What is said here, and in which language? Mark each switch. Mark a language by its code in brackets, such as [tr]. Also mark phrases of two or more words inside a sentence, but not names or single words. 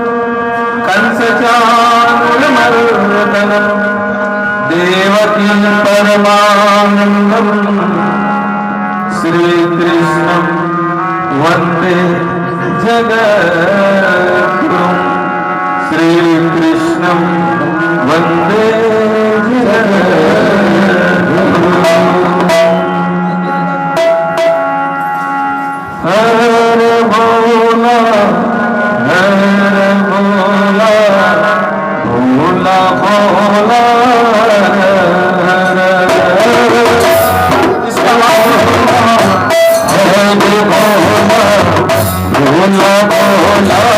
[sa] कंसचाणूरमर्दनं, देवकी परमानन्दं श्रीकृष्णं वन्दे जगद्गुरुं, श्रीकृष्णं वन्दे [hi] हर भोला हर भोला, भोला भोला भोला भोला